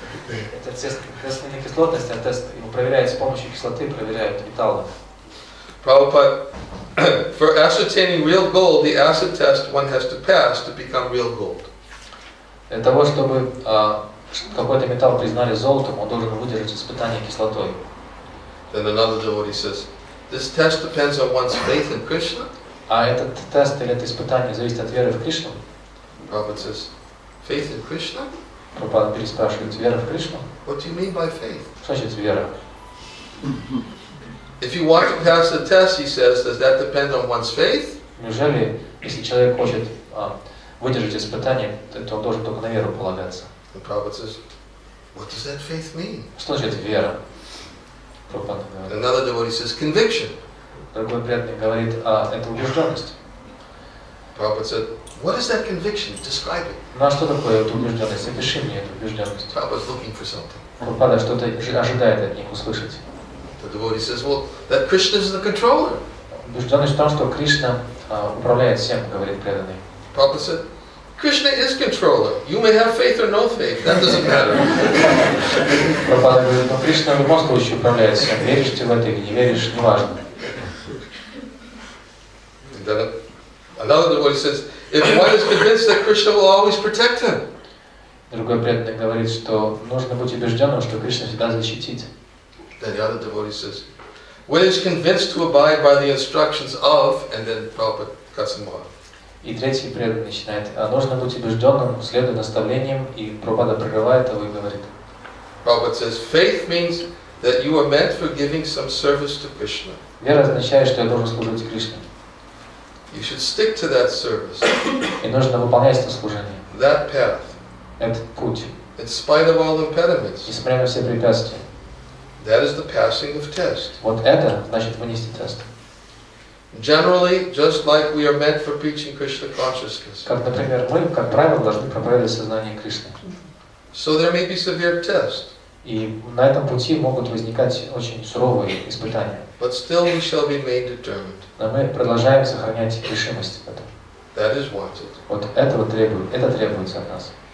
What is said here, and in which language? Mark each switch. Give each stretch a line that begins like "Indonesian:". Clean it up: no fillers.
Russian: Это тест на кислотность, а тест его проверяют с помощью кислоты, проверяют металлы.
English: Prabhupada, for ascertaining real gold, the acid test one has to pass to become real gold.
Russian: Для того, чтобы какой-то металл признали золотом, он должен выдержать испытание кислотой.
English: Then another devotee says, this test depends on one's faith in Krishna.
Russian: А этот тест или это испытание зависит от веры в Кришну.
English: Prabhupada says, faith in Krishna?
Russian: Прабхупада переспрашивает, вера в Кришну?
English: What do you mean by faith?
Russian: Что значит вера?
English: If you want to pass the test, he says, does that depend on one's faith?
Russian: Неужели, если человек хочет выдержать испытание, то он должен только на веру полагаться?
English: And Prabhupada says, what does that faith mean?
Russian: Что значит вера? Прабхупада
English: And
Russian: говорит.
English: another devotee says, conviction.
Russian: Другой преданный говорит, это убежденность.
English: Prabhupada said, what is that conviction? Describe it.
Russian: Ну а что такое эта убежденность? Опиши мне эту убежденность.
English: Prabhupada's looking for something.
Russian: Прабхупада что-то ожидает от них услышать.
English: The devotee says, well, that Krishna is the controller.
Russian: Убежденность в том, что Кришна управляет всем, говорит преданный.
English: Prabhupada said, Krishna is controller. You may have faith or no faith. That doesn't matter.
Russian: Прабхупада говорит, ну Кришна в любом случае управляет всем. Веришь ты в это или не веришь, неважно.
English: And then another devotee says, if one is convinced that Krishna will always protect him.
Russian: Другой преданный говорит, что нужно быть убежденным, что Кришна всегда защитит.
English: Then the other devotee says, one is convinced to abide by the instructions of, and then Prabhupada cuts him off.
Russian: И третий преданный начинает, нужно быть убежденным, следуя наставлениям, и Прабхупада прерывает его и говорит.
English: Prabhupada says, faith means that you are meant for giving some service to Krishna.
Russian: Вера означает, что я должен служить Кришне.
English: You should stick to that service,
Russian: И нужно выполнять это служение.
English: that path,
Russian: Этот путь,
English: in spite of all impediments.
Russian: несмотря на все препятствия.
English: That is the passing of test.
Russian: Вот это значит вынести тест.
English: Generally, just like we are meant for preaching Krishna consciousness.
Russian: Как, например, мы, как правило, должны проповедовать сознание Кришны.
English: So there may be severe tests,
Russian: И на этом пути могут возникать очень суровые испытания.
English: but still we shall remain determined.
Russian: Но мы продолжаем сохранять решимость в этом.
English: That is wanted.
Russian: Вот это требуется от нас.